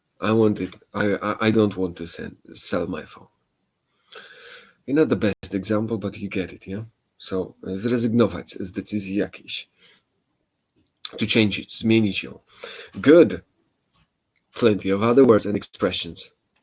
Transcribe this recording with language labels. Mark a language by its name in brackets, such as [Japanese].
[English] I don't want to sell my phone. Not the best example, but you get it, yeah? [Polish] So, zrezygnować z decyzji jakiejś. [English] To change it, [Polish] zmienić ją. [English] Good. Plenty of other words and expressions.